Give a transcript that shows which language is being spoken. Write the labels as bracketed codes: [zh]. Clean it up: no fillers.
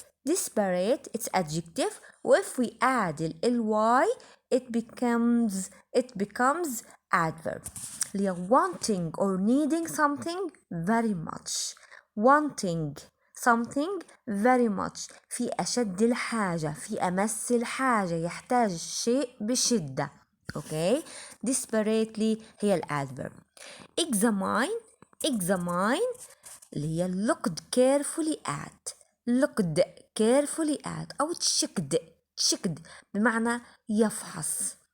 [en] desperate it's adjective if we add ly it becomes adverb. اللي wanting or needing something very much. wanting something very much [ar] في أشد الحاجة في أمس الحاجة يحتاج الشيء بشدة. [en] okay desperately هي الادverb. examine [ar] اللي هي [en] looked carefully at أو checked [ar] بمعنى يفحص.